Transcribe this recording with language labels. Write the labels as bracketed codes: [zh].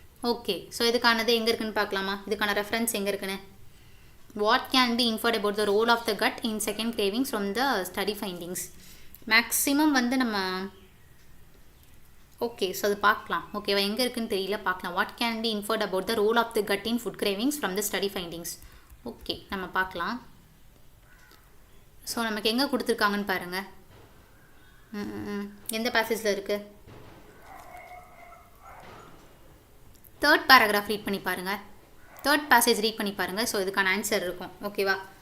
[ta] Okay, so இதுக்கானது எங்கே இருக்குன்னு பார்க்கலாமா? இதுக்கான ரெஃபரன்ஸ் எங்கே இருக்குன்னு? [en] What can be inferred about the role of the gut in second cravings from the study findings? [ta] Maximum வந்து நம்ம ஓகே, ஸோ அது பார்க்கலாம். ஓகேவா? எங்கே இருக்குன்னு தெரியல, பார்க்கலாம். [en] What can be inferred about the role of the gut in food cravings from the study findings? [ta] Okay, நம்ம பார்க்கலாம். ஸோ நமக்கு எங்கே கொடுத்துருக்காங்கன்னு பாருங்கள். எந்த பேசேஜில் இருக்குது? 3rd பேராகிராஃப் ரீட் பண்ணி பாருங்கள். 3rd பேசேஜ் ரீட் பண்ணி பாருங்கள். ஸோ இதுக்கான ஆன்சர் இருக்கும். ஓகேவா?